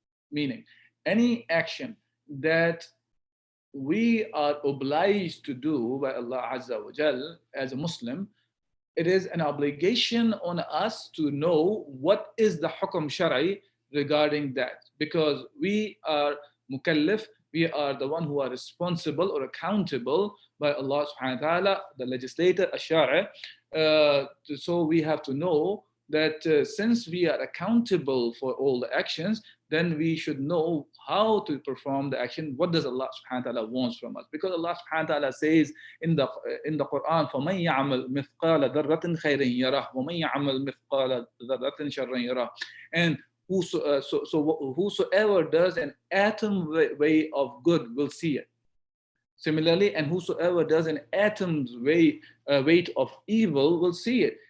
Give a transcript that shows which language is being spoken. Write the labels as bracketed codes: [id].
[en] Meaning, any action that we are obliged to do by Allah Azza wa Jal as a Muslim, it is an obligation on us to know what is the hukum shari regarding that, because we are mukallaf, we are the one who are responsible or accountable by Allah subhanahu wa ta'ala, the legislator, Ash-Shaafi'ee. So we have to know that since we are accountable for all the actions, then we should know how to perform the action. What does Allah subhanahu wa ta'ala wants from us? Because Allah subhanahu wa ta'ala says in the Qur'an, [ar] فَمَنْ يَعْمَلْ مِثْقَالَ ذَرَّةٍ خَيْرٍ يَرَهُ وَمَنْ يَعْمَلْ مِثْقَالَ ذَرَّةٍ شَرًّا يَرَهُ. [en] And whosoever does an atom way of good will see it. Similarly, and whosoever does an atom's weight of evil will see it.